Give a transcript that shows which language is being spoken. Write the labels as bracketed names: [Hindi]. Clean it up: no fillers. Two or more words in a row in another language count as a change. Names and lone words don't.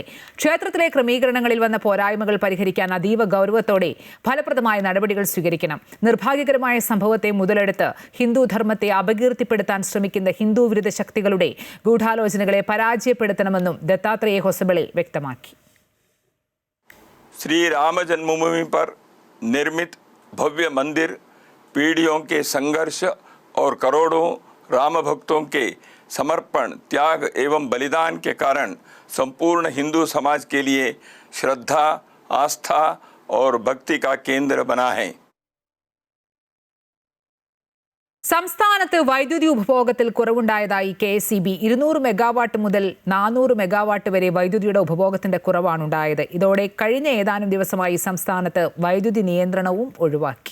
[Malayalam] ക്ഷേത്രത്തിലെ ക്രമീകരണങ്ങളിൽ വന്ന പോരായ്മകൾ പരിഹരിക്കാൻ അതീവ ഗൗരവത്തോടെ ഫലപ്രദമായ നടപടികൾ സ്വീകരിക്കണം. നിർഭാഗ്യകരമായ സംഭവത്തെ മുതലെടുത്ത് ഹിന്ദുധർമ്മത്തെ അപകീർത്തിപ്പെടുത്താൻ ശ്രമിക്കുന്ന ഹിന്ദു വിരുദ്ധ ശക്തികളുടെ ഗൂഢാലോചനകളെ പരാജയപ്പെടുത്തണമെന്നും ദത്താത്രേയ ഹൊസബളെ വ്യക്തമാക്കി. [Hindi] श्री राम जन्मभूमि पर निर्मित भव्य मंदिर पीढ़ियों के संघर्ष और करोड़ों राम भक्तों के समर्पण, त्याग एवं बलिदान के कारण संपूर्ण हिंदू समाज के लिए श्रद्धा, आस्था और भक्ति का केंद्र बना है. [Malayalam] സംസ്ഥാനത്ത് വൈദ്യുതി ഉപഭോഗത്തിൽ കുറവുണ്ടായതായി KSEB. 200 മെഗാവാട്ട് മുതൽ 400 മെഗാവാട്ട് വരെ വൈദ്യുതിയുടെ ഉപഭോഗത്തിന്റെ കുറവാണുണ്ടായത്. ഇതോടെ കഴിഞ്ഞ ഏതാനും ദിവസമായി സംസ്ഥാനത്ത് വൈദ്യുതി നിയന്ത്രണവും ഒഴിവാക്കി.